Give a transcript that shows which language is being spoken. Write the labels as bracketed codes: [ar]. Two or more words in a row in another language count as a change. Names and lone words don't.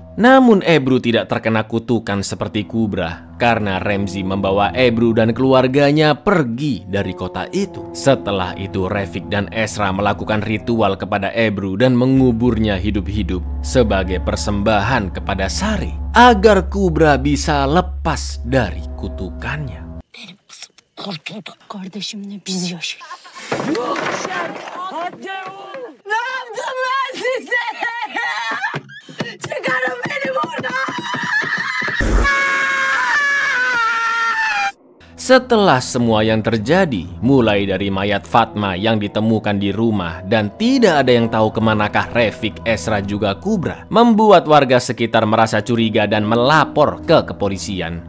[id] Namun Ebru tidak terkena kutukan seperti Kubra karena Remzi membawa Ebru dan keluarganya pergi dari kota itu. Setelah itu Refik dan Esra melakukan ritual kepada Ebru dan menguburnya hidup-hidup sebagai persembahan kepada Sari agar Kubra bisa lepas dari kutukannya. [tr] Kurtuldu. Kardeşimle biz yaşadık. Ne yaptım ben size? Çıkarın beni buradan. [id] Setelah semua yang terjadi, mulai dari mayat Fatma yang ditemukan di rumah dan tidak ada yang tahu kemanakah Refik, Esra juga Kubra, membuat warga sekitar merasa curiga dan melapor ke kepolisian.